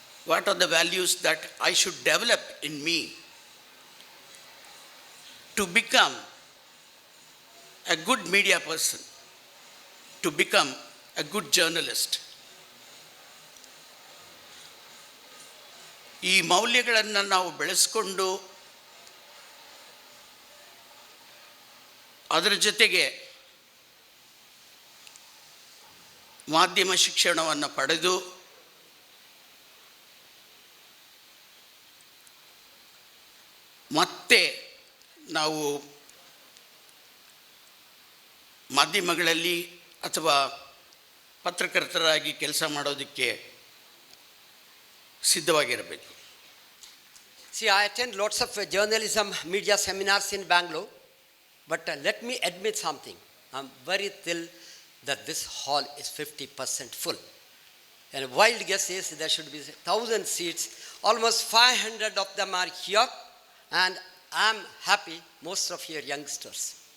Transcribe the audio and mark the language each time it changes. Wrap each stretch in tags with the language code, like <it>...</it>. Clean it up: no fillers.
<en>What are the values that I should develop in me to become a good media person, to become a good journalist,</en> <kn>ಈ ಮೌಲ್ಯಗಳನ್ನು ನಾವು ಬೆಳೆಸ್ಕೊಂಡು ಅದರ ಜೊತೆಗೆ ಮಾಧ್ಯಮ ಶಿಕ್ಷಣವನ್ನು ಪಡೆದು ಮತ್ತೆ ನಾವು ಮಾಧ್ಯಮಗಳಲ್ಲಿ ಅಥವಾ ಪತ್ರಕರ್ತರಾಗಿ ಕೆಲಸ ಮಾಡೋದಕ್ಕೆ ಸಿದ್ಧವಾಗಿರಬೇಕು.</kn> <en>See, I attend lots of journalism media seminars in Bangalore, but let me admit something. I'm very thrilled that this hall is 50% full. And a wild guess is there should be 1,000 seats. Almost 500 of them are here, and I'm happy most of you are youngsters.</en>